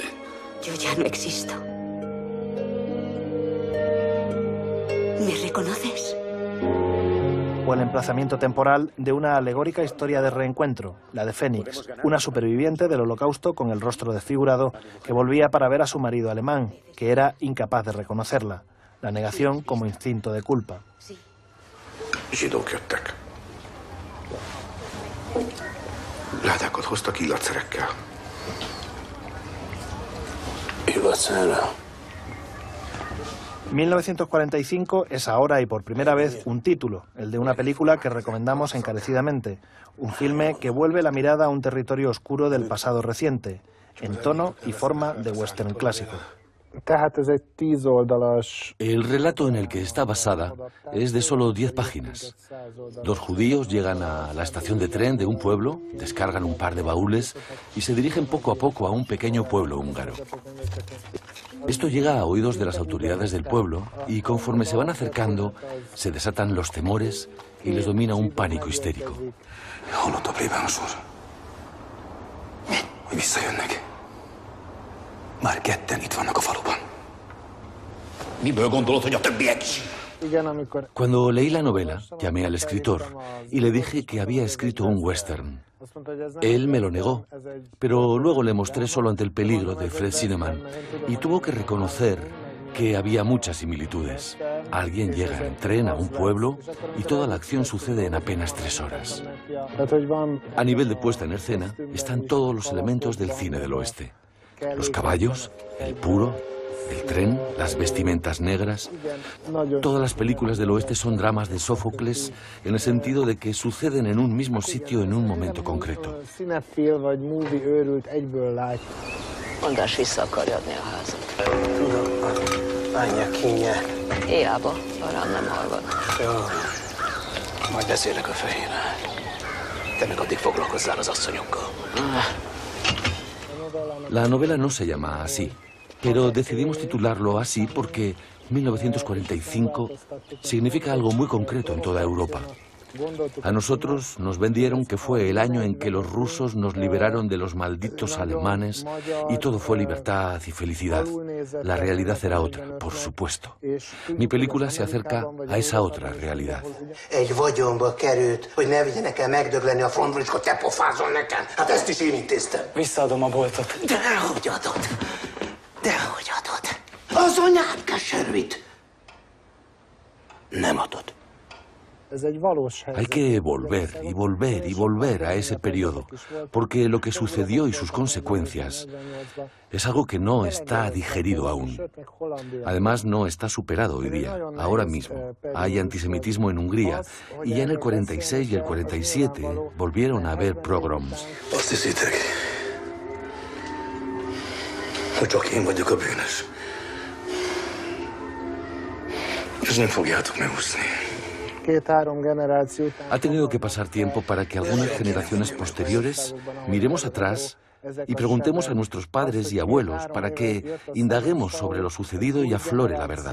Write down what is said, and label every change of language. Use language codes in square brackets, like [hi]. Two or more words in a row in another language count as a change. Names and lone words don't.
[es] Yo ya no existo. ¿Me reconoces? O el emplazamiento temporal de una alegórica historia de reencuentro, la de Fénix, una superviviente del Holocausto con el rostro desfigurado que volvía para ver a su marido alemán, que era incapaz de reconocerla. La negación como instinto de culpa. [hu] Zsidók jöttek. Ládákat hoztak illatszerekkel. Illatszerre. [es] 1945 es ahora y por primera vez un título, el de una película que recomendamos encarecidamente, un filme que vuelve la mirada a un territorio oscuro del pasado reciente, en tono y forma de western clásico. El relato en el que está basada es de solo 10 páginas. Dos judíos llegan a la estación de tren de un pueblo, descargan un par de baúles y se dirigen poco a poco a un pequeño pueblo húngaro. Esto llega a oídos de las autoridades del pueblo y conforme se van acercando se desatan los temores y les domina un pánico histérico. [hu] Hallott a plébános úr, hogy visszajönnek. Már ketten itt vannak a faluban. Miből gondolod, hogy a többiek is? [es] Cuando leí la novela, llamé al escritor y le dije que había escrito un western. Él me lo negó, pero luego le mostré solo ante el peligro de Fred Zinnemann y tuvo que reconocer que había muchas similitudes. Alguien llega en tren a un pueblo y toda la acción sucede en apenas 3 horas. A nivel de puesta en escena están todos los elementos del cine del oeste. Los caballos, el puro, el tren, las vestimentas negras. Todas las películas del oeste son dramas de Sófocles en el sentido de que suceden en un mismo sitio en un momento concreto. [hu] András vissza akarja adni a házat. Menjek kínje. Hiába, arán nem hallgat. Jó, majd beszélek a fejével. Te meg addig foglalkozzál az asszonyokkal. [es] La novela no se llama así, pero decidimos titularlo así porque 1945 significa algo muy concreto en toda Europa. A nosotros nos vendieron que fue el año en que los rusos nos liberaron de los malditos alemanes y todo fue libertad y felicidad. La realidad era otra, por supuesto. Mi película se acerca a esa otra realidad. [hu] Egy vagyonba került, hogy ne vigyenek el megdögleni a frontról, és akkor te pofázol nekem. Hát ezt is én intéztem. Visszaadom a boltot. Dehogy adod. Dehogy adod. Az anyád keservit. Nem adod. [es] Hay que volver y volver y volver a ese periodo, porque lo que sucedió y sus consecuencias es algo que no está digerido aún. Además, no está superado hoy día, ahora mismo. Hay antisemitismo en Hungría, y ya en el 46 y el 47 volvieron a haber pogroms. [hu] Hogy csak én vagyok a bűnös. És nem fogjátok megúszni. [es] Ha tenido que pasar tiempo para que algunas generaciones posteriores miremos atrás y preguntemos a nuestros padres y abuelos para que indaguemos sobre lo sucedido y aflore la verdad.